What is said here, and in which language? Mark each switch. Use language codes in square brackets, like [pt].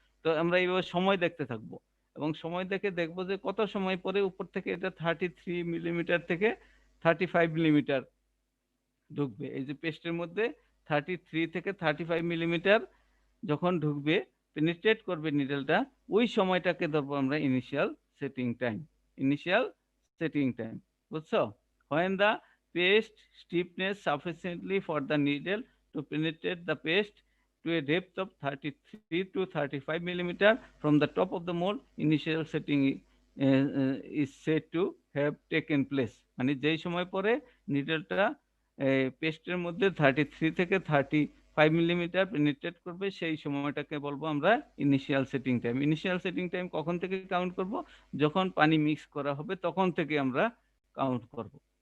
[bn] তো আমরা এইভাবে সময় দেখতে থাকবো এবং সময় দেখে দেখবো যে কত সময় পরে উপর থেকে এটা 33 মিলিমিটার থেকে 35 মিলিমিটার ঢুকবে। এই যে পেস্টের মধ্যে 33 থেকে 35 মিলিমিটার যখন ঢুকবে, পেনিট্রেট করবে নিডলটা, ওই সময়টাকে ধরবো আমরা initial setting time. Initial setting time, বুঝছো? [en] when the paste stiffness sufficiently for the needle to penetrate the paste to a depth of 33 to 35 millimeter from the top of the mold, initial setting is said to have taken place। [bn] মানে যেই সময় পরে নিডলটা পেস্টের মধ্যে 33 থেকে 35 millimetre penetrate করবে, সেই সময়টাকে বলবো আমরা initial setting time. Initial setting time কখন থেকে কাউন্ট করব? যখন পানি মিক্স করা হবে তখন থেকে আমরা কাউন্ট করব।